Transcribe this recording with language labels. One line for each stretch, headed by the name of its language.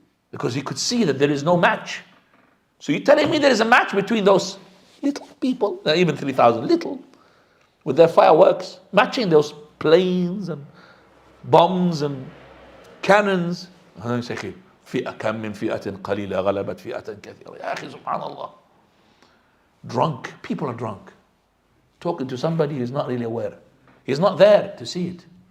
English: Because he could see that there is no match. So you're telling me there is a match between those little people, even 3,000 little, with their fireworks, matching those planes and bombs and cannons.
Arabic: فئة كم من فئة قليلة غلبت فئة كثيرة. يا أخي سبحان الله.
English: Drunk. People are drunk. Talking to somebody who's not really aware. He's not there to see it.